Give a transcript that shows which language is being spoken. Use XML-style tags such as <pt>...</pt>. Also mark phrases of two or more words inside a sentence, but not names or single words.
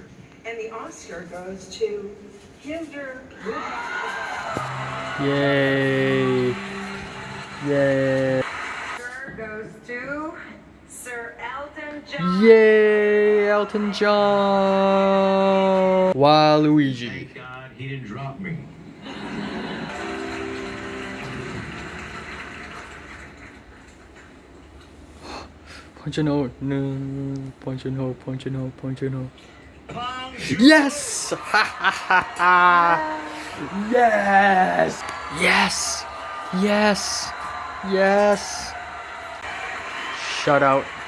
<en>And the Oscar goes to Hildur Rupert-Toliver. Yay. Yay. Goes to Sir Elton John. Yay, Elton John. Waluigi. Thank God he didn't drop me. Bong Joon-Ho, no. Bong Joon-Ho, Bong Joon-Ho, Bong Joon-Ho. Yes! Ha ha ha ha! Yes! Yes! Yes! Yes! Shut out.</en>